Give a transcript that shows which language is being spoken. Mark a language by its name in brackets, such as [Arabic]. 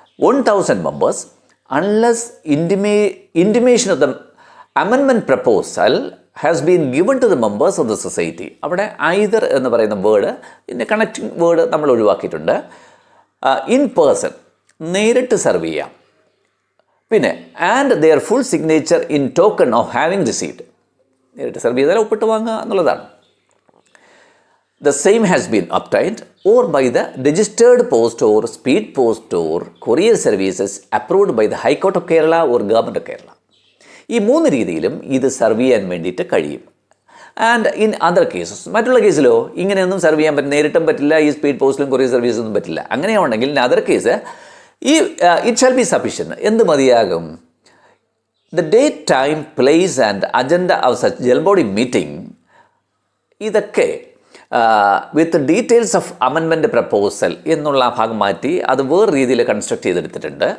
[English] 1000 members unless intimation of the amendment proposal has been given to the members of the society. [Malayalam] അവിടെ either എന്ന് പറയുന്ന word, ഇതിൻ്റെ connecting word നമ്മൾ ഒഴിവാക്കിയിട്ടുണ്ട്. [English] in person, [Malayalam] നേരിട്ട് serve ചെയ്യാം. [English] പിന്നെ and there full signature in token of having received. [Malayalam] നേരിട്ട് സെർവ് ചെയ്താൽ ഒപ്പിട്ട് വാങ്ങുക എന്നുള്ളതാണ്. [English] The same has been obtained or by the registered post or speed post or courier services approved by the High Court of Kerala or Government of Kerala. [Malayalam] ഈ 3 രീതിയിലും ഇത് serve ചെയ്യാൻ വേണ്ടിയിട്ട് കഴിയും. [English] and in other cases, [Malayalam] മറ്റുള്ള കേസിലോ ഇങ്ങനെയൊന്നും serve ചെയ്യാൻ പറ്റില്ല, നേരിട്ടും പറ്റില്ല, ഈ സ്പീഡ് പോസ്റ്റിലും കൊറിയർ സർവീസൊന്നും പറ്റില്ല. [English] അങ്ങനെയാണെങ്കിൽ in other case ഈ it shall be sufficient. [Malayalam] എന്ത് മതിയാകും? [English] The date, time, place and agenda of such general body meeting, ഇതൊക്കെ with details of amendment proposal [Malayalam] എന്നുള്ള ഭാഗം മാറ്റി അത് വേറെ രീതിയിൽ കൺസ്ട്രക്ട് ചെയ്തെടുത്തിട്ടുണ്ട്.